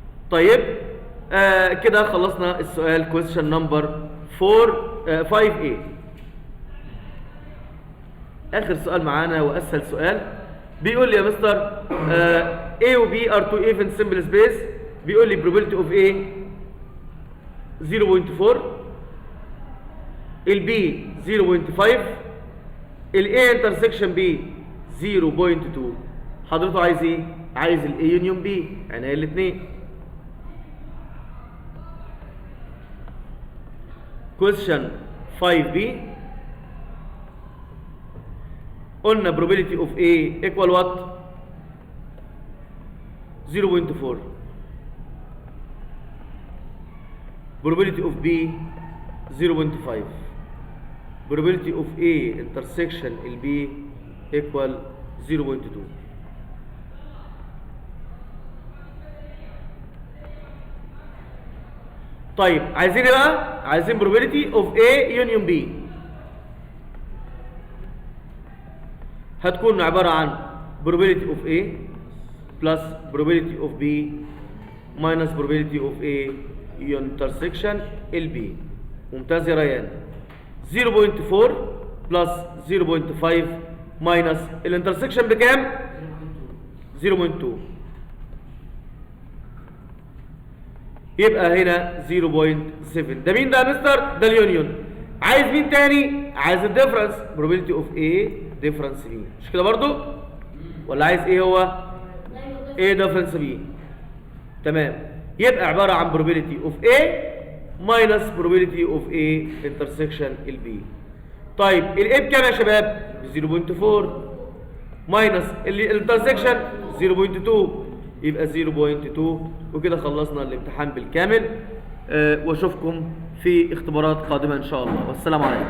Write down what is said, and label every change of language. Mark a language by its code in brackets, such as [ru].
[ar] طيب كده خلصنا السؤال [en] question number 5A. [ar] اخر سؤال معانا واسهل سؤال بيقول لي يا مستر A و B [en] are two even simple space. [ar] بيقول لي [en] probability of A 0.4 ال B 0.5 ال A intersection B 0.2. [ar] حضرته عايز ايه؟ عايز ال A union B يعني الاثنين. [en] question 5B [ar] قلنا [en] probability of A equal what؟ 0.4. probability of B 0.5. probability of A intersection ال B equal 0.2. [ar] طيب عايزين ايه بقى؟ عايزين [en] probability of A union B. [ar] هتكون عبارة عن [en] probability of A plus probability of B minus probability of A intersection ال B. [ar] ممتاز يا ريان. [en] 0.4 plus 0.5 minus [ar] الانترسكشن بكام؟ [en] 0.2 [ar] يبقى هنا [en] 0.7. [ar] ده مين ده يا مستر؟ ده اليونيون. عايز مين تاني؟ عايز الديفرنس [en] probability of A difference B. [ar] مش كده برضو؟ ولا عايز ايه هو؟ [en] A difference B. [ar] تمام. يبقى عبارة عن [en] probability of A minus probability of A intersection ال B. [ar] طيب ال A بكام يا شباب؟ 0.4 minus الانترسكشن 0.2 يبقى 0.2. وكده خلصنا الامتحان بالكامل. واشوفكم في اختبارات قادمة ان شاء الله. والسلام عليكم.